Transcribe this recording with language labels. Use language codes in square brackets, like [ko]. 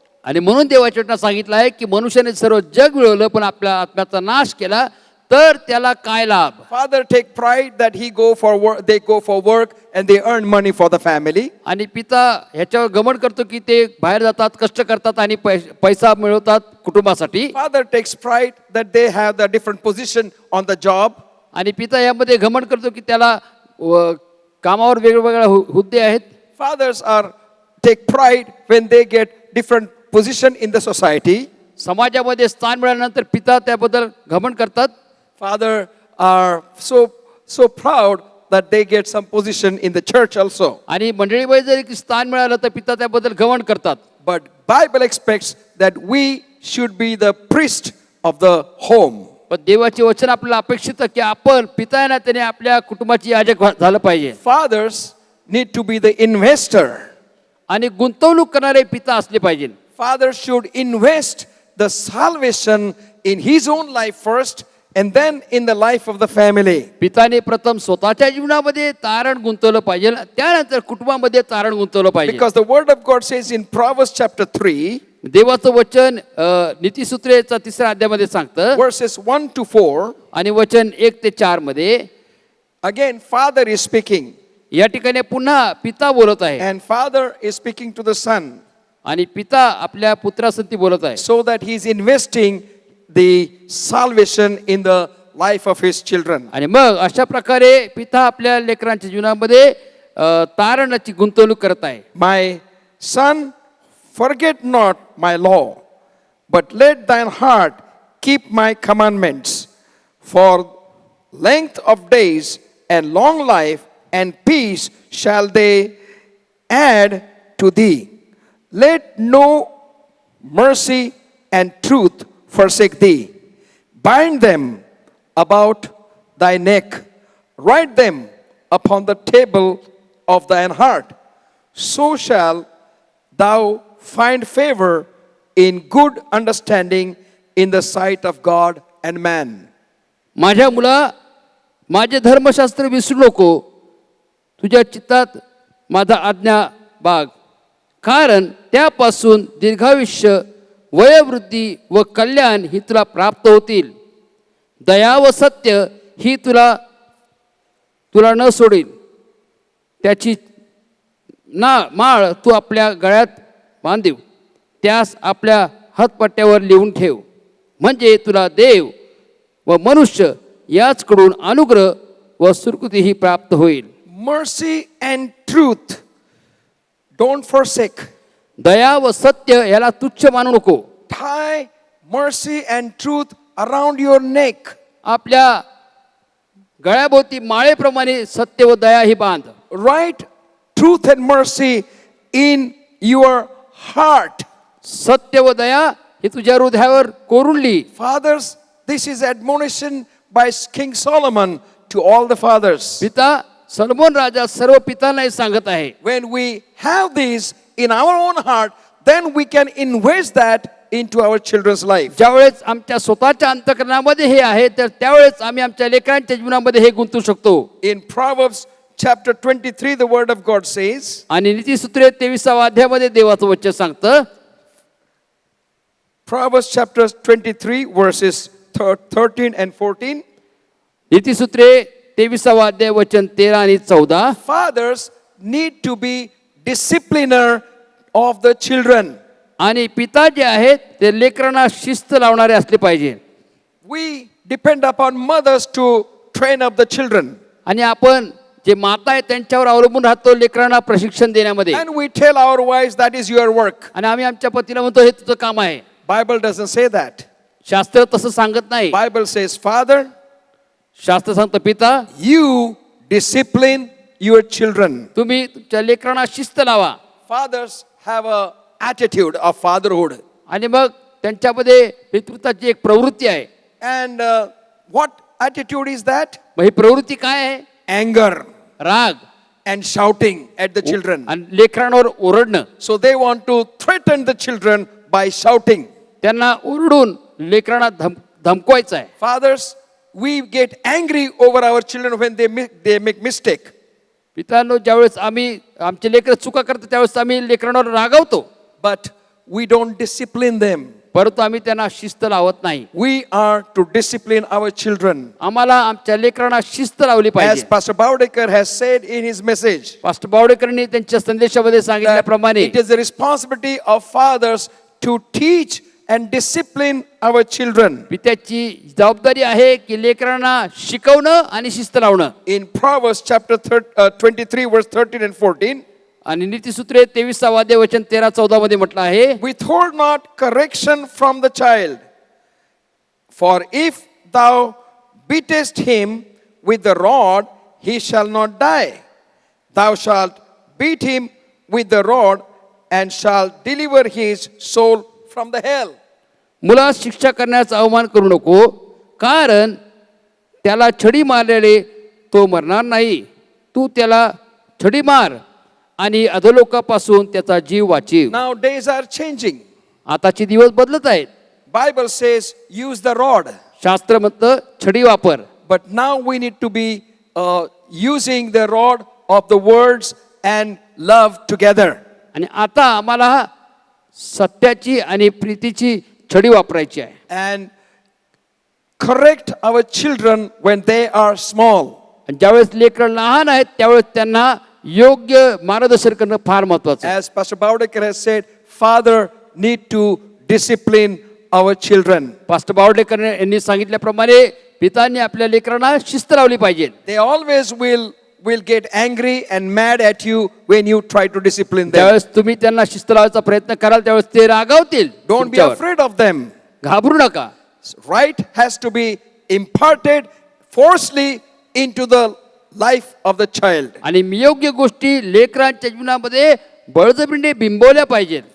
[mr] आणि म्हणून देवाच्या वचनात सांगितलं आहे की मनुष्याने सर्व जग मिळवलं पण आपल्या आत्म्याचा नाश केला तर त्याला काय लाभ? [en] Father take pride that he go for work, they go for work and they earn money for the family. [mr] आणि पिता ह्याच्यावर गमन करतो की ते बाहेर जातात, कष्ट करतात आणि पैसा मिळवतात कुटुंबासाठी. [en] Father takes pride that they have the different position on the job. [mr] आणि पिता यामध्ये घमंड करतो की त्याला कामावर वेगवेगळ्या हुद्दे आहेत. [en] Fathers take pride when they get different position in the society. [mr] समाजामध्ये स्थान मिळाल्यानंतर पिता त्याबद्दल घमंड करतात. [en] Father are so proud that they get some position in the church also. [mr] आणि मंडळीमध्ये जरी स्थान मिळालं तर पिता त्याबद्दल घमंड करतात. [en] But Bible expects that we should be the priest of the home. [mr] पण देवाचे वचन आपल्याला अपेक्षित की आपण पिता ना त्याने आपल्या कुटुंबाची याजक झालं पाहिजे. [en] Fathers need to be the investor. [mr] आणि गुंतवणूक करणारे पिता असले पाहिजे. [en] Father should invest the salvation in his own life first and then in the life of the family. [mr] पिताने प्रथम स्वतःच्या जीवनामध्ये तारण गुंतवलं पाहिजे त्यानंतर कुटुंबामध्ये तारण गुंतवलं पाहिजे. [en] Because the word of God says in Proverbs chapter 3, [mr] देवाचं वचन नीतिसूत्रेचा 3ऱ्या अध्यायामध्ये सांगतं [en] verses 1 to 4, [mr] आणि वचन 1 ते 4 मध्ये [en] again father is speaking [mr] या ठिकाणी पुन्हा पिता बोलत आहे [en] and father is speaking to the son, [mr] आणि पिता आपल्या पुत्रासंती बोलत आहे. [en] so that he is investing the salvation in the life of his children. [mr] आणि मग अशा प्रकारे पिता आपल्या लेकरांच्या जीवनामध्ये तारणाची गुंतवणूक करत आहे. [en] My son, forget not my law, but let thine heart keep my commandments. For length of days and long life and peace shall they add to thee. Let no mercy and truth forsake thee. Bind them about thy neck. Write them upon the table of thine heart. So shall thou find favor in good understanding in the sight of God and man. [mr] माझ्या मुला माझे धर्मशास्त्र विसरू नको, तुझ्या चित्तात माझा आज्ञा बाग, कारण त्यापासून दीर्घायुष्य, वयोवृद्धी व कल्याण ही तुला प्राप्त होतील. दया व सत्य ही तुला न सोडेल. त्याची माळ तू आपल्या गळ्यात बांधीव, त्यास आपल्या हातपट्ट्यावर लिहून ठेव. म्हणजे तुला देव व मनुष्य याचकडून अनुग्रह व सुकृतीही प्राप्त होईल. [en] Mercy and truth don't forsake. [mr] दया व सत्य याला तुच्छ मानू नको. [en] Tie mercy and truth around your neck. [mr] आपल्या गळ्याभोवती माळेप्रमाणे सत्य व दया ही बांध. [en] Write truth and mercy in your heart. [mr] सत्य व दया हे तुझ्या हृदयावर कोरून लिही. [en] Fathers, this is admonition by King Solomon to all the fathers. [mr] पिता सलोमन राजा सर्व पितांना हे सांगत आहे. [en] When we have these in our own heart, then we can invest that into our children's life. [mr] ज्यावेळेस आमच्या स्वतःच्या अंतःकरणामध्ये हे आहे तर त्यावेळेस आम्ही आमच्या लेकरांच्या जीवनामध्ये हे गुंतवू शकतो. [en] In Proverbs chapter 23, the word of God says, [mr] आणि नीतिसूत्रे 23व्या अध्यायामध्ये देवाचं वचन सांगतं. [en] Proverbs chapter 23, verses 13 and 14. [mr] नीतिसूत्रे 23व्या अध्याय वचन 13 आणि 14. [en] Fathers need to be discipliner of the children. [mr] आणि पिता जे आहेत ते लेकरांना शिस्त लावणारे असले पाहिजे. [en] We depend upon mothers to train up the children. [mr] आणि आपण जे माता आहेत त्यांच्यावर अवलंबून राहतो लेकरांना प्रशिक्षण देण्यामध्ये. [en] And we tell our wives that is your work. [mr] आणि आम्ही आमच्या पतीला म्हणतो हे तुझं काम आहे. [en] Bible doesn't say that. [mr] शास्त्र तसं सांगत नाही. [en] Bible says, Father, [mr] शास्त्र सांगतं पिता [en] you discipline your children. [mr] तुम्ही तुमच्या लेकरांना शिस्त लावा. [en] Fathers have a attitude of fatherhood. [mr] आणि मग त्यांच्यामध्ये पितृत्वाची एक प्रवृत्ती आहे. [en] And what attitude is that? [mr] मग ही प्रवृत्ती काय आहे? [en] Anger [mr] राग [en] and shouting at the children. [mr] आणि लेकरांवर ओरडणं. [en] So they want to threaten the children by shouting. [mr] त्यांना ओरडून लेकरांना धमकवायचं आहे. [en] Fathers, we get angry over our children when they make mistake. [mr] पितांनो ज्यावेळेस आम्ही आमचे लेकर चुका करतो त्यावेळेस आम्ही लेकरांवर रागावतो. [en] But we don't discipline them. [mr] परंतु आम्ही त्यांना शिस्त लावत नाही. [en] We are to discipline our children. [mr] आम्हाला आमच्या लेकरांना शिस्त लावली [en] As [mr] पाहिजे. [en] Pastor Baudekar has said in his message, [mr] pastor बावडेकरांनी त्यांच्या संदेशामध्ये [en] that [mr] सांगितल्याप्रमाणे [en] it is the responsibility of fathers to teach and discipline our children. [mr] पित्याची जबाबदारी आहे की लेकरांना शिकवणं आणि शिस्त लावणं. [en] In Proverbs chapter 23, verse 13 and 14, [mr] आणि नीतिसूत्रे 23व्या अध्याय वचन 13-14 मध्ये म्हटलं आहे. [en] withhold not correction from the child, for if thou beatest him with the rod, he shall not die. Thou shalt beat him with the rod, and shalt deliver his soul from the hell. [mr] मुलास शिक्षा करण्याचा अवमान करू नको, कारण त्याला छडी मारलेले तो मरणार नाही. तू त्याला छडी मार आणि अधोलोकापासून त्याचा जीव वाचीव. [en] Now days are changing. [mr] आताचे दिवस बदलत आहेत. [en] Bible says use the rod, [mr] शास्त्र म्हणतं छडी वापर. [en] but now we need to be using the rod of the words and love together. [mr] आणि आता आम्हाला सत्याची आणि प्रीतीची छडी वापरायची आहे. [en] And correct our children when they are small. [mr] आणि ज्यावेळेस लेकरं लहान आहेत त्यावेळेस त्यांना योग्य मार्गदर्शन करणं फार महत्वाचं आहे. [en] As Pastor Baudekar has said, father need to discipline our children. [mr] Pastor Bawdekar यांनी सांगितल्याप्रमाणे पितांनी आपल्या लेकरांना शिस्त लावली पाहिजे. [en] They always will get angry and mad at you when you try to discipline them. [mr] त्यावेळेस तुम्ही त्यांना शिस्त लावायचा प्रयत्न कराल त्यावेळेस ते रागावतील. [en] Don't be [mr] तुमच्यावर. [en] afraid of them. [mr] घाबरू नका. [en] Right has to be imparted forcefully into the life of the child. [mr] आणि योग्य गोष्टी लेकरांच्या जीवनामध्ये बळजबरीने बिंबवल्या पाहिजेत.